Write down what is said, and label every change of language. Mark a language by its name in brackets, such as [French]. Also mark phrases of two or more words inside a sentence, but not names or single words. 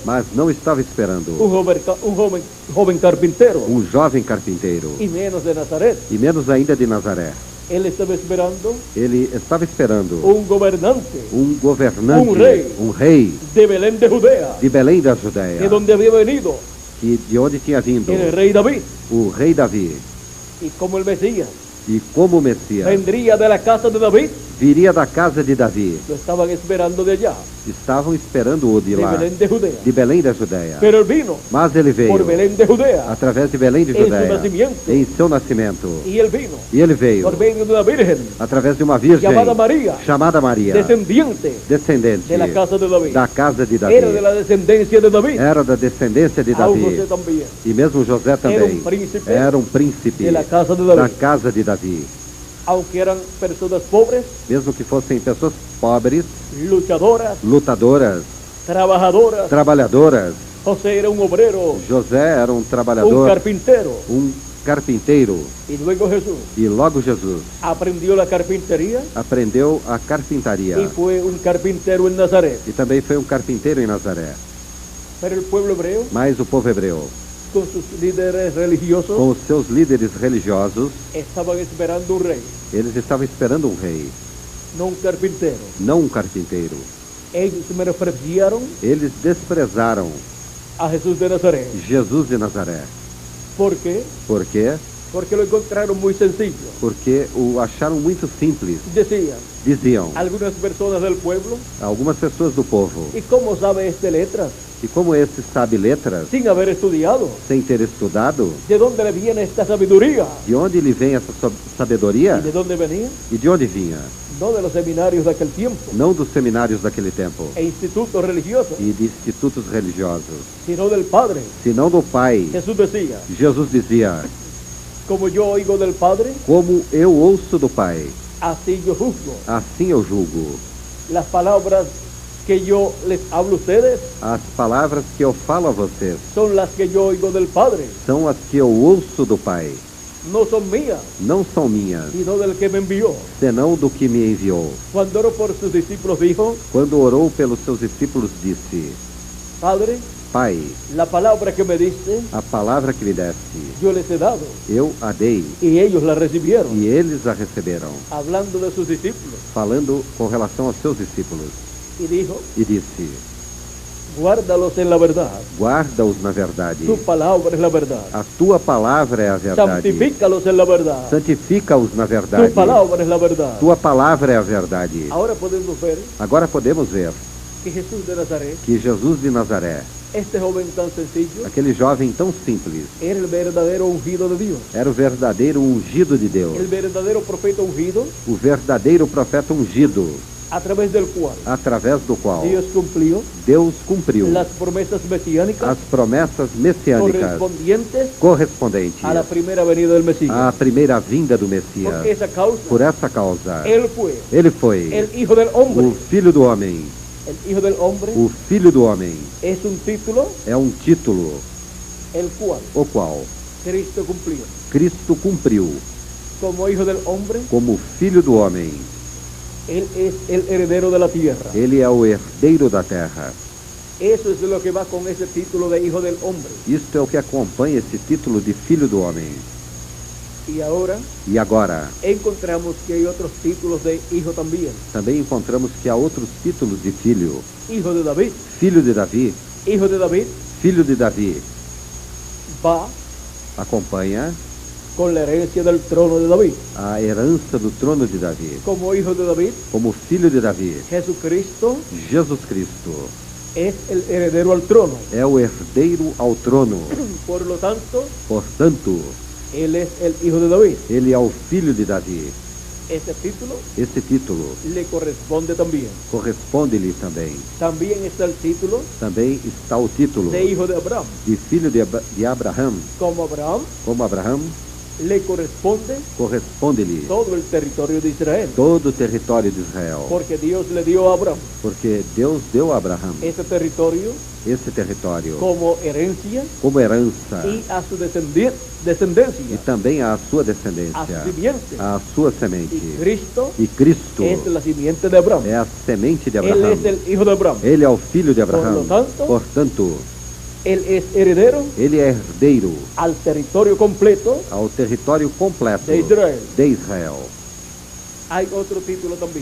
[Portuguese] mas não estava esperando [Spanish] un joven carpintero, [Portuguese] um jovem carpinteiro, [Spanish] y menos de Nazaret. [Portuguese] e menos ainda de Nazaré. [Spanish] Él estaba esperando [Portuguese] Ele estava esperando [Spanish] un gobernante [Portuguese] um governante, Um rei. rei [Spanish] de Belén de Judea, [Portuguese] de Belém da Judéia, [Spanish] de donde había venido [Portuguese] que de onde tinha vindo [Spanish] el rey David, [Portuguese] o rei Davi, [Spanish] y como el Mesías [Portuguese] e como Messias [Spanish] vendría de la casa de David, [Portuguese] viria da casa de Davi. [Spanish] lo estaban esperando de allá, [Portuguese] Estavam esperando-o de de lá, [Spanish] Belén de Judea. [Portuguese] de Belém da Judéia. [Spanish] Pero él vino [Portuguese] Mas ele veio [Spanish] por Belén de Judea, [Portuguese] através de Belém de em seu Judéia, nascimento. em seu nascimento. [Spanish] y él vino [Portuguese] E ele veio [Spanish] por medio de una virgen [Portuguese] através de uma virgem [Spanish] llamada María, [Portuguese] chamada Maria, [Spanish] descendiente [Portuguese] descendente [Spanish] de la casa de David. [Portuguese] da casa de Davi. [Spanish] Era de la descendencia de David. [Portuguese] Era da descendência de [Spanish] Aún [Portuguese] Davi. [Spanish] José también. [Portuguese] E mesmo José também [Spanish] príncipe [Portuguese] era um príncipe [Spanish] de la casa de [Portuguese] da [Spanish] David. [Portuguese] casa de Davi. [Spanish] Aunque eran personas pobres, [Portuguese] Mesmo que fossem pessoas pobres, [Spanish] luchadoras, [Portuguese] lutadoras, [Spanish] trabajadoras, [Portuguese] trabalhadoras. [Spanish] José era un obrero, [Portuguese] José era um [Spanish] un [Portuguese] trabalhador, [Spanish] carpintero. [Portuguese] um carpinteiro. [Spanish] Y luego Jesús [Portuguese] E logo Jesus [Spanish] aprendió la carpintería [Portuguese] aprendeu a carpintaria. [Spanish] y fue un carpintero en Nazaret. [Portuguese] E também foi um carpinteiro em Nazaré. [Spanish] Pero el pueblo hebreo, [Portuguese] Mas o povo hebreu, [Spanish] con sus líderes religiosos, [Portuguese] com os seus líderes religiosos, [Spanish] estaban esperando un rey, [Portuguese] eles estavam esperando um rei, [Spanish] no un carpintero. [Portuguese] não um carpinteiro. [Spanish] Ellos menospreciaron [Portuguese] Eles desprezaram [Spanish] a Jesús de Nazaret. [Portuguese] Jesus de Nazaré. [Spanish] ¿Por qué? [Portuguese] Por quê? [Spanish] Porque lo encontraron muy sencillo. [Portuguese] Porque o acharam muito simples. [Spanish] Decían [Portuguese] Diziam [Spanish] algunas personas del pueblo, [Portuguese] algumas pessoas do povo: [Spanish] ¿y cómo sabe este letras? [Portuguese] e como esse sabe letras, [Spanish] Sin haber estudiado. [Portuguese] sem ter estudado, [Spanish] ¿De dónde le viene esta sabiduría? [Portuguese] de onde lhe vem essa sabedoria? [Spanish] ¿Y de dónde venía? [Portuguese] E de onde vinha? [Spanish] No de los seminarios de aquel tiempo [Portuguese] Não dos seminários daquele tempo [Spanish] e institutos religiosos, [Portuguese] e de institutos religiosos, [Spanish] sino del Padre. [Portuguese] senão do Pai. [Spanish] Jesús decía, [Portuguese] Jesus dizia: [Spanish] como yo oigo del Padre, [Portuguese] como eu ouço do Pai, [Spanish] así yo juzgo. [Portuguese] assim eu julgo. [Spanish] Las palabras que yo les hablo a ustedes [Portuguese] As palavras que eu falo a vocês [Spanish] son las que yo oigo del Padre. [Portuguese] são as que eu ouço do Pai. [Spanish] No son mías, [Portuguese] Não são minhas, [Spanish] sino del que me envió. [Portuguese] senão do que me enviou. [Spanish] Cuando oró por sus discípulos dijo, [Portuguese] Quando orou pelos seus discípulos, disse: [Spanish] Padre, [Portuguese] Pai, [Spanish] la palabra que me diste, [Portuguese] a palavra que me deste, [Spanish] yo les he dado. [Portuguese] eu a dei, [Spanish] Y ellos la recibieron. [Portuguese] e eles a receberam. [Spanish] Hablando de sus discípulos. [Portuguese] Falando com relação aos seus discípulos. [Spanish] Y dijo, [Portuguese] E disse: [Spanish] guárdalos en la verdad. [Portuguese] Guarda-os na verdade. [Spanish] Tu palabra es la verdad. [Portuguese] A tua palavra é a verdade. [Spanish] Santifícalos en la verdad. [Portuguese] Santifica-os na verdade. [Spanish] Tu palabra es la verdad. [Portuguese] Tua palavra é a verdade. [Spanish] Ahora podemos ver [Portuguese] Agora podemos ver [Spanish] que Jesús de Nazaret, [Portuguese] que Jesus de Nazaré, [Spanish] este joven tan sencillo, [Portuguese] aquele jovem tão simples, [Spanish] era el verdadero ungido de Dios. [Portuguese] era o verdadeiro ungido de Deus, [Spanish] El verdadero profeta ungido, [Portuguese] o verdadeiro profeta ungido, [Spanish] a través del cual [Portuguese] através do qual [Spanish] Dios cumplió [Portuguese] Deus cumpriu [Spanish] las promesas mesiánicas [Portuguese] as promessas messiânicas [Spanish] correspondientes [Portuguese] correspondentes [Spanish] a la primera venida del Mesías. [Portuguese] à primeira vinda do [Spanish] Por [Portuguese] Messias. [Spanish] esa causa, [Portuguese] Por essa causa, [Spanish] Él fue [Portuguese] ele foi [Spanish] el Hijo del Hombre. [Portuguese] o Filho do Homem. [Spanish] El Hijo del Hombre [Portuguese] O Filho do Homem [Spanish] es un título [Portuguese] é um título [Spanish] el cual [Portuguese] o qual [Spanish] Cristo cumplió. [Portuguese] Cristo cumpriu [Spanish] Como Hijo del Hombre, [Portuguese] como Filho do Homem. [Spanish] Él es el heredero de la tierra. [Portuguese] Ele é o herdeiro da terra. [Spanish] Eso es lo que va con ese título de Hijo del Hombre. [Portuguese] Isto é o que acompanha esse título de Filho do Homem. [Spanish] Y ahora [Portuguese] E agora, [Spanish] encontramos que hay otros títulos de Hijo también. [Portuguese] também encontramos que há outros títulos de filho. [Spanish] Hijo de David. [Portuguese] Filho de Davi, [Spanish] Hijo de David [Portuguese] filho de Davi, [Spanish] va [Portuguese] acompanha [Spanish] con la herencia del trono de David. [Portuguese] a herança do trono de Davi. [Spanish] Como Hijo de David, [Portuguese] Como filho de Davi, [Spanish] Jesucristo [Portuguese] Jesus Cristo [Spanish] es el heredero al trono. [Portuguese] é o herdeiro ao trono. [Spanish] Por lo tanto, [Portuguese] Portanto, [Spanish] Él es el Hijo de David. [Portuguese] ele é o filho de Davi. [Spanish] Ese título [Portuguese] Esse título [Spanish] le corresponde también. [Portuguese] corresponde-lhe também. [Spanish] También está el título [Portuguese] Também está o título [Spanish] de Hijo de Abraham. [Portuguese] de filho de Abraham. [Spanish] Como Abraham [Portuguese] Como Abraham, [Spanish] le corresponde [Portuguese] corresponde-lhe [Spanish] todo el territorio de Israel. [Portuguese] todo o território de Israel. [Spanish] Porque Dios le dio a Abraham [Portuguese] Porque Deus deu a Abraham [Spanish] ese territorio [Portuguese] esse território [Spanish] como herencia [Portuguese] como herança [Spanish] y a su [Portuguese] e [Spanish] descendencia, [Portuguese] também à sua [Spanish] a [Portuguese] descendência, [Spanish] su simiente. [Portuguese] à sua [Spanish] Y [Portuguese] semente. [Spanish] Cristo [Portuguese] E Cristo [Spanish] es la simiente de Abraham. [Portuguese] é a semente de [Spanish] Él [Portuguese] Abraham. [Spanish] es el hijo de Abraham. [Portuguese] Ele é o filho de Abraham. [Spanish] Por lo tanto, [Portuguese] Portanto, [Spanish] Él es heredero [Portuguese] ele é herdeiro [Spanish] al territorio completo [Portuguese] ao território completo [Spanish] de Israel. [Portuguese] de Israel. [Spanish] Hay otro título también,